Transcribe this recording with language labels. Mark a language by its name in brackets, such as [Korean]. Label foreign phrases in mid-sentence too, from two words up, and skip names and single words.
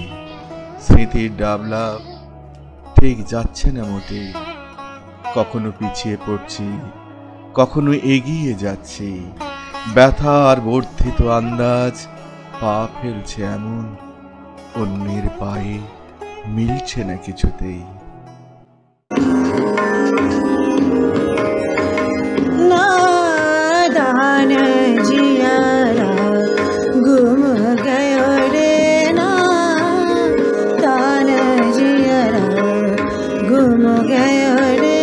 [Bangla] স্মৃতির ডাবলা ঠিক যাচ্ছে না মোটে, কখনো পিছিয়ে পড়ছি কখনো এগিয়ে যাচ্ছি, ব্যথা আর বর্ধিত আন্দাজ পা ফেলছে এমন অন্যের পায়ে মিলছে না কিছুতেই। [Hindi] नादान जियारा गुम गयो रे नादान जियारा गुम गयो रे